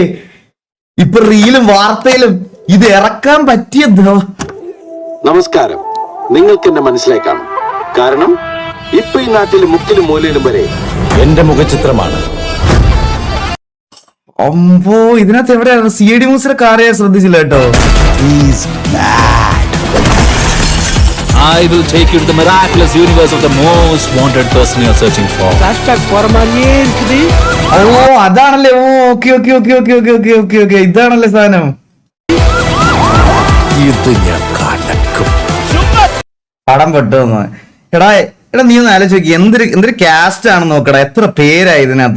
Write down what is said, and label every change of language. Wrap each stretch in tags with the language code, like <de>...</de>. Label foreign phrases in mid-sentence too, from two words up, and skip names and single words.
<ml>ഇപ്പൊ റീലും വാർത്തയിലും ഇത് ഇറക്കാൻ പറ്റിയ. നമസ്കാരം. നിങ്ങൾക്ക് എന്നെ മനസ്സിലാക്കാം. കാരണം ഇപ്പൊ ഈ നാട്ടിൽ മുക്കിലും മൂലയിലും വരെ എന്റെ മുഖചിത്രമാണ്. അമ്പോ, ഇതിനകത്ത് എവിടെയാണ്? CID മൂസിലെ കാറ് ഞാൻ ശ്രദ്ധിച്ചില്ല കേട്ടോ.</ml> <en>I will take you to the miraculous universe of the most wanted person you are searching for.</en> <ta>Flashback போற மாதிரியே இருக்குது.</ta> <ml>ഓ അതാണല്ലേ. ഓക്കെ. ഇതാണല്ലേ സാധനം. ഇത് ഞാൻ കലക്കും. പടം പെട്ടു. എടാ നീ ഒന്ന് ആലോചിച്ച് എന്തൊരു കാസ്റ്റ് ആണെന്ന് നോക്കടാ. എത്ര പേരായി ഇതിനകത്ത്.</ml>